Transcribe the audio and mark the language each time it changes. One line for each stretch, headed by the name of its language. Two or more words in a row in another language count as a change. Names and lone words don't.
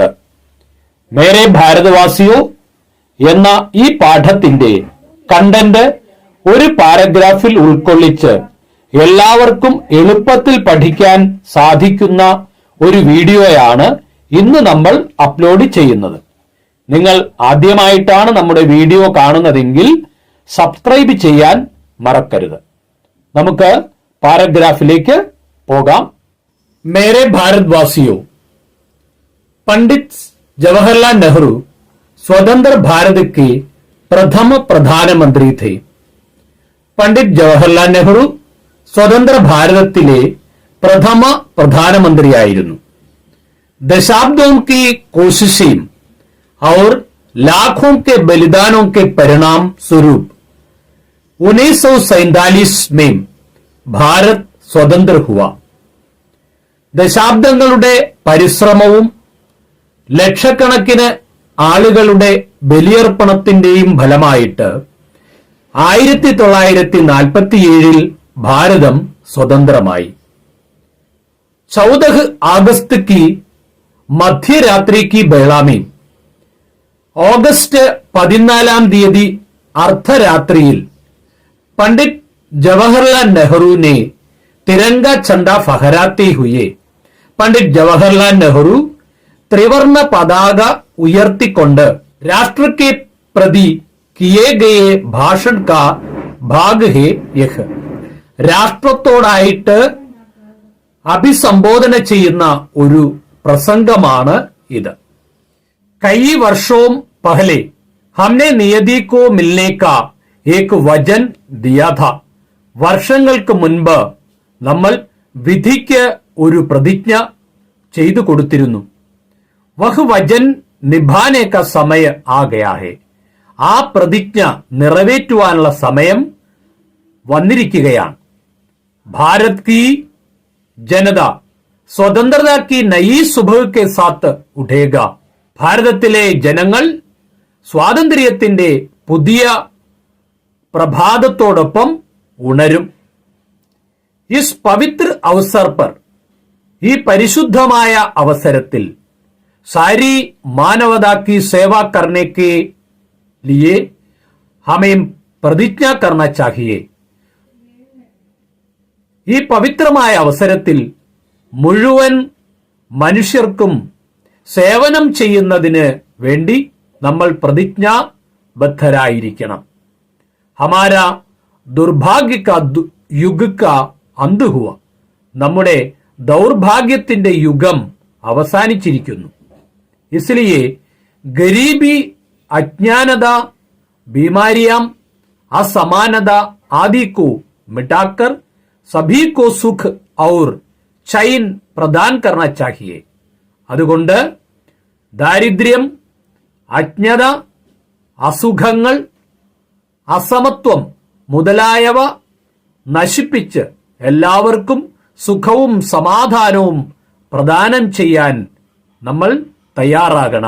Malayalam: മേരെ ഭാരത് വാസിയോ എന്ന ഈ പാഠത്തിന്റെ കണ്ടന്റ് ഒരു പാരഗ്രാഫിൽ ഉൾക്കൊള്ളിച്ച് എല്ലാവർക്കും എളുപ്പത്തിൽ പഠിക്കാൻ സാധിക്കുന്ന ഒരു വീഡിയോയാണ് ഇന്ന് നമ്മൾ അപ്ലോഡ് ചെയ്യുന്നത്. നിങ്ങൾ ആദ്യമായിട്ടാണ് നമ്മുടെ വീഡിയോ കാണുന്നതെങ്കിൽ സബ്സ്ക്രൈബ് ചെയ്യാൻ മറക്കരുത്. നമുക്ക് പാരഗ്രാഫിലേക്ക് പോകാം. മേരെ ഭാരത് വാസിയോ.
Hindi: पंडित जवाहरलाल नेहरू स्वतंत्र भारत के प्रथम प्रधानमंत्री थे.
Malayalam: पंडित जवाहरलाल नेहरू സ്വതന്ത്ര ഭാരതത്തിലെ പ്രഥമ പ്രധാനമന്ത്രിയായിരുന്നു.
Hindi: दशाब्दों की कोशिशें और लाखों के बलिदानों के परिणाम स्वरूप 1947 में भारत स्वतंत्र हुआ.
Malayalam: ദശാബ്ദങ്ങളുടെ പരിശ്രമവും ലക്ഷക്കണക്കിന് ആളുകളുടെ ബലിയർപ്പണത്തിന്റെയും ഫലമായിട്ട് 1947 ഭാരതം സ്വതന്ത്രമായി.
Hindi: 14 अगस्त की मध्यरात्रि की बेला में अगस्त 14
Malayalam: തീയതി അർദ്ധരാത്രിയിൽ
Hindi: पंडित जवाहरलाल नेहरू ने तिरंगा झंडा फहराते हुए पंडित जवाहरलाल नेहरू
Malayalam: ത്രിവർണ പതാക ഉയർത്തിക്കൊണ്ട്
Hindi: राष्ट्र के प्रति किए गए भाषण का भाग है यह.
Malayalam: രാഷ്ട്രത്തോടായിട്ട് അഭിസംബോധന ചെയ്യുന്ന ഒരു പ്രസംഗമാണ് ഇത്.
Hindi: कई वर्षों पहले हमने नियति को मिलने का एक वचन दिया था.
Malayalam: വർഷങ്ങൾക്ക് മുൻപ് നമ്മൾ വിധിക്ക് ഒരു പ്രതിജ്ഞ ചെയ്തു കൊടുത്തിരുന്നു.
Hindi: वह वचन निभाने का समय आ गया है.
Malayalam: ആ പ്രതിജ്ഞ നിറവേറ്റുവാനുള്ള സമയം വന്നിരിക്കുകയാണ്.
Hindi: भारत की जनता स्वतंत्रता की नई सुबह के साथ उठेगा.
Malayalam: ഭാരതത്തിലെ ജനങ്ങൾ സ്വാതന്ത്ര്യത്തിന്റെ പുതിയ പ്രഭാതത്തോടൊപ്പം ഉണരും.
Hindi: इस पवित्र अवसर पर
Malayalam: ഈ പരിശുദ്ധമായ അവസരത്തിൽ
Hindi: सारी मानवता की सेवा करने के लिए हमें प्रतिज्ञा करना चाहिए.
Malayalam: ഈ പവിത്രമായ അവസരത്തിൽ മുഴുവൻ മനുഷ്യർക്കും സേവനം ചെയ്യുന്നതിന് വേണ്ടി നമ്മൾ പ്രതിജ്ഞാബദ്ധരായിരിക്കണം.
Hindi: हमारा दुर्भाग्य का युग का अंत हुआ.
Malayalam: നമ്മുടെ ദൗർഭാഗ്യത്തിന്റെ യുഗം അവസാനിച്ചിരിക്കുന്നു.
Hindi: इसलिए गरीबी, अज्ञानता, बीमारियां, असमानता आदि को मिटाकर सभी को सुख और चैन प्रदान करना चाहिए.
Malayalam: അതുകൊണ്ട് ദാരിദ്ര്യം, അജ്ഞത, അസുഖങ്ങൾ, അസമത്വം മുതലായവ നശിപ്പിച്ച് എല്ലാവർക്കും സുഖവും സമാധാനവും പ്രദാനം ചെയ്യാൻ നമ്മൾ തയ്യാറാകണം.